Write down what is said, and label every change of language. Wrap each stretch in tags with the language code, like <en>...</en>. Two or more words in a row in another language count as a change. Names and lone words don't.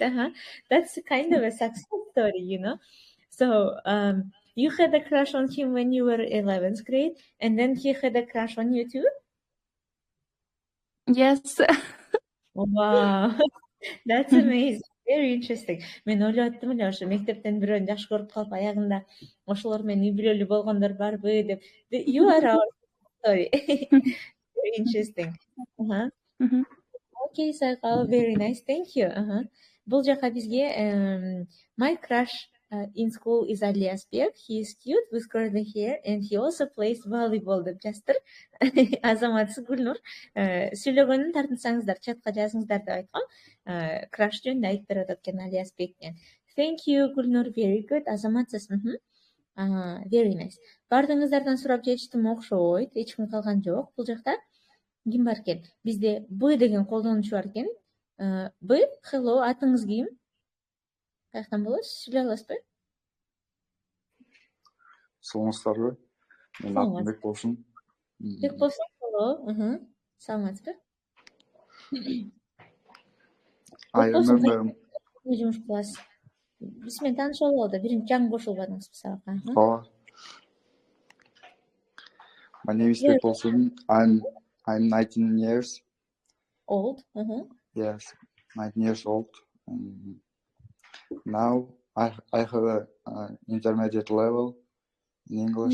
<en>That's kind of a success story, you know. So you had a crush on him when you were 11th grade, and then he had a crush on you too? Yes. Wow. That's amazing. Very interesting.</en> <ky>Мен ойлоттум эле ошо мектептен бирөөнү жакшы көрүп калып аягында ошолор менен үй бүлөлүү болгондор барбы деп.</ky> <en>You are our story. Very interesting. Okay, Sakal, very nice. Thank you.</en> <ky>Бул жака бизге</ky> <en>my crush in school is Ali Asbek. He is cute with curly hair and he also plays volleyball</en> <ky>деп жаздыр. Азаматсыз Гүлнур. Сүйлөгөнүн тартынсаңыздар, чатка жазыңыздар деп айткам. Crush жөнүндө айтып берип атат экен Ali Asbектен.</ky> <en>Thank you, Гүлнур. Very good. Азаматсыз. Very nice.</en> <ky>Бардыңыздардан сурап жетиштим окшойт. Эч ким калган жок бул жакта. Ким бар экен? Бизде Б деген колдонуучу бар экен. Б, hello, атыңыз ким? Каяктан болосуз? Сүйлөй аласызбы? Саламатсыздарбы? Менин атым Бек болсун. Бек болсун, hello. Саламатсызбы?</ky> <en>I remember.</en> <ky>Жумуш кыласыз. Биз менен таанышып алды. Биринчи жаңы кошулбадыңызбы сабакка? Ооба.</ky> <en>My name is Bek Bolsun. I'm 19 years old. Yes, 19 years old. Now I have an intermediate level in English.</en>